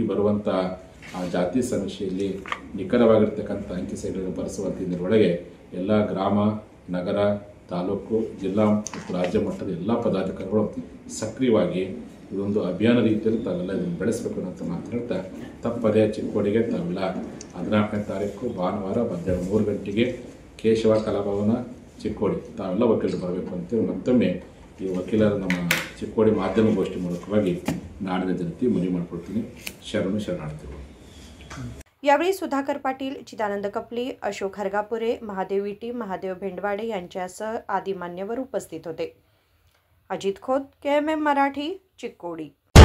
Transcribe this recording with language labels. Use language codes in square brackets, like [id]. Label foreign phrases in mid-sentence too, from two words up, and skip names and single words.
[kn] ಬರುವಂಥ ಆ ಜಾತಿ ಸಮೀಕ್ಷೆಯಲ್ಲಿ ನಿಖರವಾಗಿರ್ತಕ್ಕಂಥ ಅಂಕಿ ಸಂಖ್ಯೆಗಳನ್ನು ಬರೆಸುವಂಥ ಇದರೊಳಗೆ ಎಲ್ಲ ಗ್ರಾಮ, ನಗರ, ತಾಲೂಕು ಜಿಲ್ಲಾ ಮತ್ತು ರಾಜ್ಯ ಮಟ್ಟದ ಎಲ್ಲ ಪದಾಧಿಕಾರಿಗಳು ಸಕ್ರಿಯವಾಗಿ ಇದೊಂದು ಅಭಿಯಾನ ರೀತಿಯಲ್ಲಿ ತಾವೆಲ್ಲ ಇದನ್ನು ಬೆಳೆಸಬೇಕು ಅಂತ ಮಾತನಾಡ್ತಾ ತಪ್ಪದೇ ಚಿಕ್ಕೋಡಿಗೆ ತಾವೆಲ್ಲ 14ನೇ ತಾರೀಕು ಭಾನುವಾರ ಮಧ್ಯಾಹ್ನ 3 ಗಂಟೆಗೆ ಕೇಶವ ಕಲಾಭವನ ಚಿಕ್ಕೋಡಿ ತಾವೆಲ್ಲ ವಕೀಲರು ಬರಬೇಕು ಅಂತೇಳಿ ಮತ್ತೊಮ್ಮೆ ಈ ವಕೀಲರ ನಮ್ಮ ಚಿಕ್ಕೋಡಿ ಮಾಧ್ಯಮಗೋಷ್ಠಿ ಮೂಲಕವಾಗಿ ನಾಡಿನ ಜನತೆ ಮನವಿ ಮಾಡಿಕೊಡ್ತೀನಿ. ಶರಣಾರ್ಥಿಗಳು. [mr] यावेळी सुधाकर पाटील, चिदानंद कपली, अशोक हरगापुरे, महादेव विटी, महादेव भेंडवाडे यांच्यासह आदी मान्यवर उपस्थित होते. अजित खोत, KMM मराठी, चिक्कोडी.